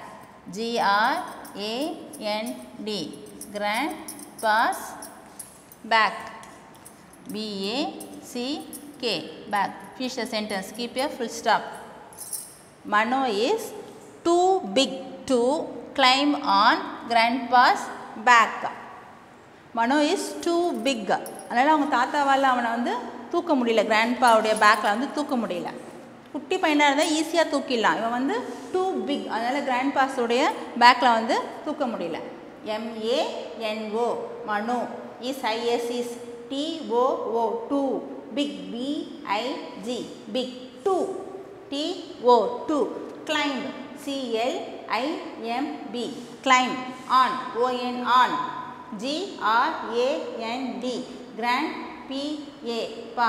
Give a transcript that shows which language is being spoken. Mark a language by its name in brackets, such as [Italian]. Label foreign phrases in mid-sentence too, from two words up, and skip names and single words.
[English] G-R-A-N-D. Grandpa's back. B-A-C-K. Back. Finish the sentence. Keep your full stop. Mano is too big to climb on grandpa's back. Mano is too big. [Tamil] அதனால் அவங்க தாத்தாவால் அவனை வந்து தூக்க முடியல. கிராண்ட்பாவுடைய பேக்கில் வந்து தூக்க முடியல. குட்டி பையனாக இருந்தால் ஈஸியாக தூக்கிடலாம். இவன் வந்து [English] too big. [Tamil] அதனால் கிராண்ட்பாஸுடைய பேக்கில் வந்து தூக்க முடியல. [English] M-A-N-O. Mano is I-S is T-O-O. Too. Big. B-I-G. Big. Too. T-O. Too. Climb. C-L-I-M-B. Climb. On. O-N. On. G-R-A-N-D. Grand. P-A. Pa.